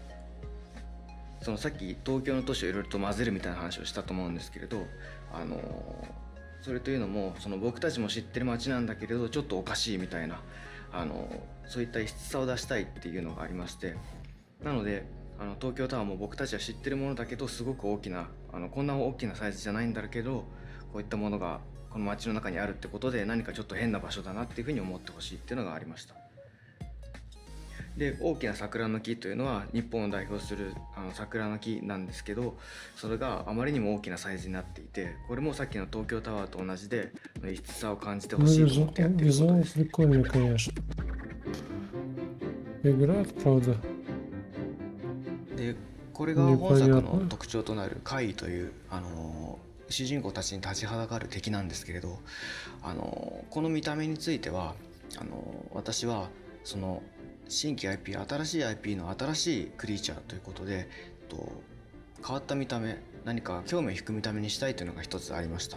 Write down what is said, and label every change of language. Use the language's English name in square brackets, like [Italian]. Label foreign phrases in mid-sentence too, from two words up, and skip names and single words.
[Japanese] そのさっき東京の都市をいろいろと混ぜるみたいな話をしたと思うんですけれど、それというのもその僕たちも知ってる街なんだけれどちょっとおかしいみたいなそういった異質さを出したいっていうのがありまして、なので東京タワーも僕たちは知ってるものだけどすごく大きなこんな大きなサイズじゃないんだけどこういったものがこの街の中にあるってことで何かちょっと変な場所だなっていうふうに思ってほしいっていうのがありました。で大きな桜の木というのは日本を代表する桜の木なんですけど、それがあまりにも大きなサイズになっていて、これもさっきの東京タワーと同じで異質さを感じてほしいと思ってやってることです。 [Russian] Прикольный, конечно. Игра, правда. [Japanese] でこれが本作の特徴となる怪異という主人公たちに立ちはだかる敵なんですけれど、この見た目については私はその新規 IP 新しい IP の新しいクリーチャーということで変わった見た目、何か興味を引く見た目にしたいというのが一つありました。